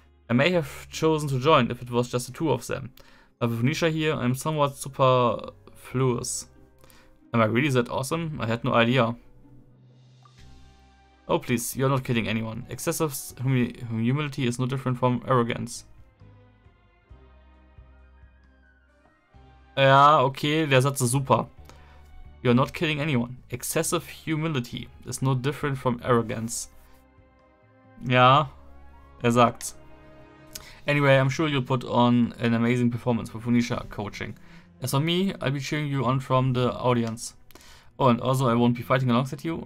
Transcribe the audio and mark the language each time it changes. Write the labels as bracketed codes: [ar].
[en] I may have chosen to join if it was just the 2 of them. But with Nisha here, I'm somewhat superfluous. Am I really that awesome? I had no idea. Oh please, you're not kidding anyone. Excessive humility is no different from arrogance. [de] Ja, okay, der Satz ist super. [en] You're not kidding anyone. Excessive humility is no different from arrogance. [de] Ja, er sagt's. [en] Anyway, I'm sure you'll put on an amazing performance with Funisha coaching. As for me, I'll be cheering you on from the audience. Oh, and also I won't be fighting alongside you.